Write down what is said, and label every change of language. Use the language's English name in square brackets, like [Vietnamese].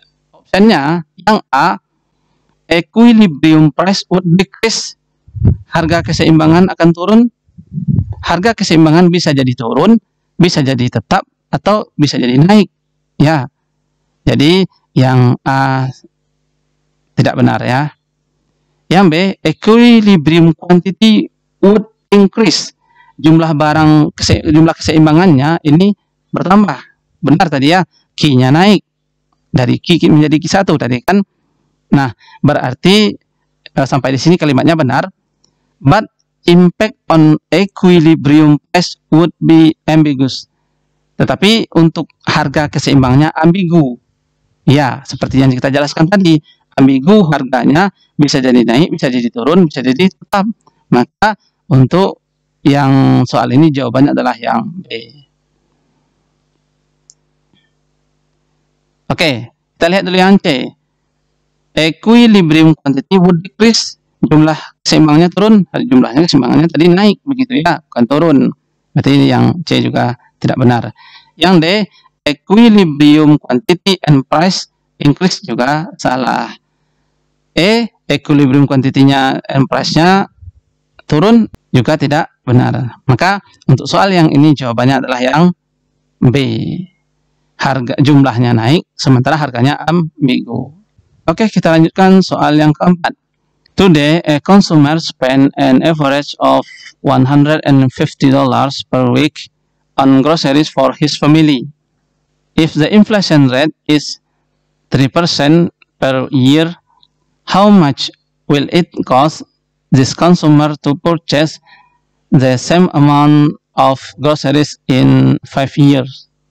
[Indonesian] Opsinya yang A, [English] equilibrium price would decrease. [Indonesian] Harga keseimbangan akan turun. Harga keseimbangan bisa jadi turun, bisa jadi tetap, atau bisa jadi naik. Ya. Jadi yang A tidak benar ya. Yang B, [English] equilibrium quantity would increase. [Indonesian] Jumlah keseimbangannya ini bertambah. Benar tadi ya, Q-nya naik dari Q menjadi Q1 tadi kan. Nah, berarti sampai di sini kalimatnya benar. [English] But impact on equilibrium price would be ambiguous. [Indonesian] Tetapi untuk harga keseimbangannya ambigu. Ya, seperti yang kita jelaskan tadi, ambigu harganya bisa jadi naik, bisa jadi turun, bisa jadi tetap. Maka untuk yang soal ini jawabannya adalah yang B. Oke, kita lihat dulu yang C. [English] Equilibrium quantity would decrease. [Indonesian] Jumlah keseimbangannya turun, jumlahnya keseimbangannya tadi naik, begitu ya, bukan turun. Berarti yang C juga tidak benar. Yang D, [English] equilibrium quantity and price increase [Indonesian] juga salah. E, [English] equilibrium quantity-nya and price-nya [Indonesian] turun juga tidak benar. Maka untuk soal yang ini jawabannya adalah yang B. Harga jumlahnya naik sementara harganya ambigu. Oke, kita lanjutkan soal yang keempat. [English] Today, a consumer spent an average of $150 per week on groceries for his family. If the inflation rate is 3% per year, how much will it cost this consumer to purchase the same amount of groceries in 5 years?